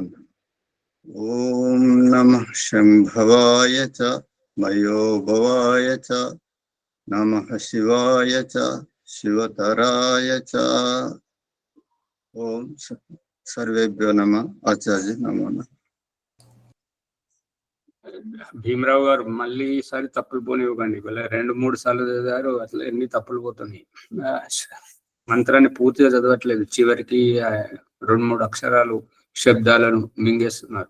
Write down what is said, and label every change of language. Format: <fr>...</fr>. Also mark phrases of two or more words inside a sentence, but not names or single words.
<sa>ॐ नमः शम्भवाय च मयोभवाय च नमः शिवाय च शिवतराय च। ओम सर्वेभ्यो नमः। आचार्य नमो नमः।</sa> <te>భీమరావు గారు మళ్ళీ ఈసారి తప్పులు పోనివ్వకండి. ఇలా 2-3 సార్లు చదివారు, అట్లా ఎన్ని తప్పులు పోతున్నాయి. మంత్రాన్ని పూర్తిగా చదవట్లేదు, చివరికి 2-3 అక్షరాలు శబ్దాలను మింగేస్తున్నారు.</te>